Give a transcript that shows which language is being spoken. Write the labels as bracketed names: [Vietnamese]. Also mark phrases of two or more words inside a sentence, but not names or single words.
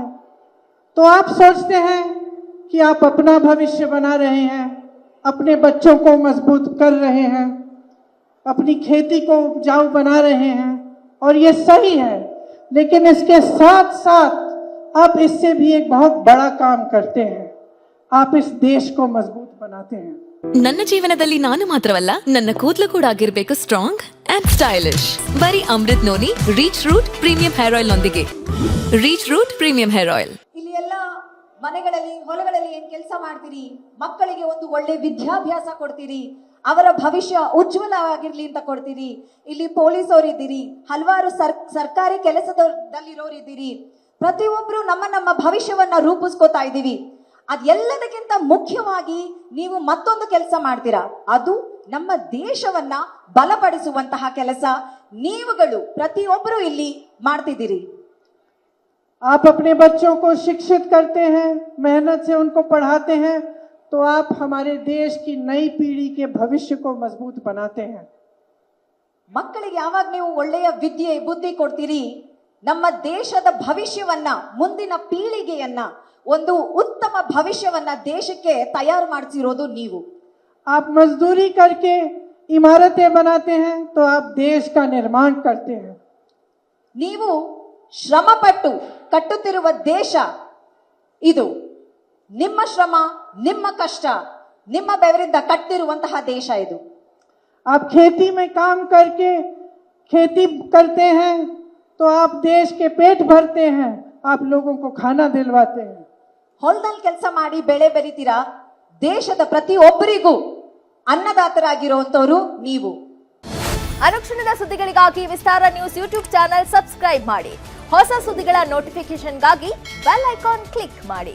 [Hindi] तो आप सोचते हैं कि आप अपना भविष्य बना रहे हैं, अपने बच्चों को मजबूत कर रहे हैं, अपनी खेती को उपजाऊ बना रहे हैं, और ये सही है. लेकिन इसके साथ साथ आप इससे भी एक बहुत बड़ा काम करते हैं. आप इस देश को मजबूत बनाते हैं. [Kannada] ನನ್ನ ಜೀವನದಲ್ಲಿ ನಾನು ಮಾತ್ರವಲ್ಲ, ನನ್ನ ಕೂದಲು ಕೂಡ ಆಗಿರ್ಬೇಕು [English] strong and stylish. [Kannada] ಬರೀ ಅಮೃತ್ ನೋನಿ ರೀಚ್ ರೂಟ್ ಪ್ರೀಮಿಯಂ ಹೇರ್ ಆಯಿಲ್ ನೊಂದಿಗೆ. ರೀಚ್ ರೂಟ್ ಪ್ರೀಮಿಯಂ ಹೇರ್ ಆಯಿಲ್. ಇಲ್ಲಿ ಎಲ್ಲ ಮನೆಗಳಲ್ಲಿ ಹೊಲಗಳಲ್ಲಿ ಏನ್ ಕೆಲಸ ಮಾಡ್ತೀರಿ, ಮಕ್ಕಳಿಗೆ ಒಂದು ಒಳ್ಳೆ ವಿದ್ಯಾಭ್ಯಾಸ ಕೊಡ್ತೀರಿ, ಅವರ ಭವಿಷ್ಯ ಉಜ್ವಲವಾಗಿರ್ಲಿ ಅಂತ ಕೊಡ್ತೀರಿ. ಇಲ್ಲಿ ಪೊಲೀಸ್ ಅವರಿದ್ದೀರಿ, ಹಲವಾರು ಸರ್ಕಾರಿ ಕೆಲಸದಲ್ಲಿರೋರಿದ್ದೀರಿ. ಪ್ರತಿಯೊಬ್ರು ನಮ್ಮ ಭವಿಷ್ಯವನ್ನ ರೂಪಿಸ್ಕೋತಾ ಇದ್ದೀವಿ. ಅದೆಲ್ಲದಕ್ಕಿಂತ ಮುಖ್ಯವಾಗಿ ನೀವು ಮತ್ತೊಂದು ಕೆಲಸ ಮಾಡ್ತೀರಾ, ಅದು ನಮ್ಮ ದೇಶವನ್ನ ಬಲಪಡಿಸುವಂತಹ ಕೆಲಸ ನೀವುಗಳು ಪ್ರತಿಯೊಬ್ಬರು ಇಲ್ಲಿ ಮಾಡ್ತಿದ್ದೀರಿ. [Hindi] आप अपने बच्चों को शिक्षित करते हैं, मेहनत से उनको पढ़ाते हैं, तो आप हमारे देश की नई पीढ़ी के भविष्य को मजबूत बनाते हैं. [Kannada] ಮಕ್ಕಳಿಗೆ ಯಾವಾಗ ನೀವು ಒಳ್ಳೆಯ ವಿದ್ಯೆ ಬುದ್ಧಿ ಕೊಡ್ತೀರಿ, ನಮ್ಮ ದೇಶದ ಭವಿಷ್ಯವನ್ನ, ಮುಂದಿನ ಪೀಳಿಗೆಯನ್ನ, ಒಂದು ಉತ್ತಮ ಭವಿಷ್ಯವನ್ನ ದೇಶಕ್ಕೆ ತಯಾರು ಮಾಡಿಸಿರೋದು ನೀವು. [Hindi] आप मजदूरी करके इमारतें बनाते हैं, तो आप देश का निर्माण करते हैं. [Kannada] ನೀವು ಶ್ರಮಪಟ್ಟು ಕಟ್ಟುತ್ತಿರುವ ದೇಶ ಇದು. ನಿಮ್ಮ ಶ್ರಮ, ನಿಮ್ಮ ಕಷ್ಟ, ನಿಮ್ಮ ಬೆವರಿಂದ ಕಟ್ಟಿರುವಂತಹ ದೇಶ ಇದು. [Hindi] आप खेती में काम करके खेती करते हैं, तो आप देश के पेट भरते हैं, आप लोगों को खाना दिलवाते हैं. [Kannada] ಹೊಲದಲ್ಲಿ ಕೆಲಸ ಮಾಡಿ ಬೆಳೆ ಬೆರಿತೀರಾ, ದೇಶದ ಪ್ರತಿಯೊಬ್ಬರಿಗೂ ಅನ್ನದಾತರಾಗಿರುವಂತವರು ನೀವು. ಅನುಕ್ಷಣದ ಸುದ್ದಿಗಳಿಗಾಗಿ ವಿಸ್ತಾರ ನ್ಯೂಸ್ [English] YouTube channel subscribe [Kannada] ಮಾಡಿ. ಹೊಸ ಸುದ್ದಿಗಳ ನೋಟಿಫಿಕೇಶನ್ಗಾಗಿ [English] bell icon click [Kannada] ಮಾಡಿ.